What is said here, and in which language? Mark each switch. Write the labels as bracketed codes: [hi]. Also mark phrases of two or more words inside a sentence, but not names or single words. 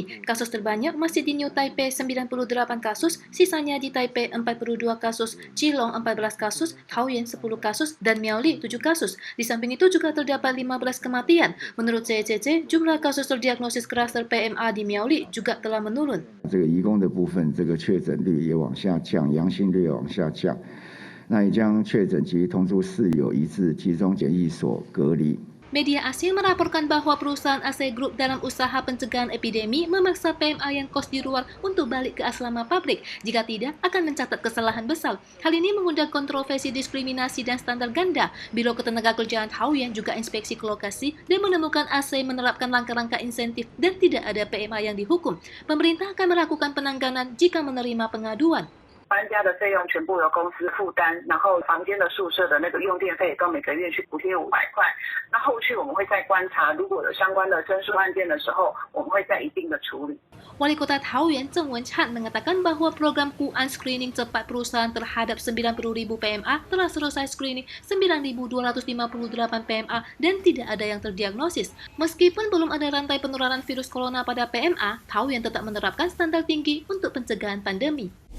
[id] Kasus terbanyak masih di New Taipei 98 kasus, sisanya di Taipei 42 kasus, Keelung 14 kasus, Taoyuan 10 kasus, dan Miaoli 7 kasus. Di samping itu juga terdapat 15 kematian. Menurut CCC, jumlah kasus terdiagnosis klaster PMA di Miaoli juga telah menurun. [zh] 移工的部分，确诊率也往下降，阳性率也往下降。那也将确诊及同住室友移至集中检疫所隔离。 [id] Media asing melaporkan bahwa perusahaan AC Group dalam usaha pencegahan epidemi memaksa PMA yang kos di luar untuk balik ke asrama pabrik. Jika tidak, akan mencatat kesalahan besar. Hal ini mengundang kontroversi diskriminasi dan standar ganda. Biro Ketenagakerjaan Taoyuan juga inspeksi ke lokasi dan menemukan AC menerapkan langkah-langkah insentif dan tidak ada PMA yang dihukum. Pemerintah akan melakukan penanganan jika menerima pengaduan. [zh] 搬家的费用全部由公司负担，然后房间的宿舍的那个用电费都每个月去补贴500块。那后续我们会再观察，如果有相关的申诉案件的时候，我们会再一并的处理。 [id] Wali Kota Taoyuan Zheng Wenchat mengatakan bahwa program Kuan screening cepat perusahaan terhadap 90.000 PMA telah selesai screening 9.258 PMA dan tidak ada yang terdiagnosis. Meskipun belum ada rantai penularan virus corona pada PMA, Taoyuan tetap menerapkan standar tinggi untuk pencegahan pandemi.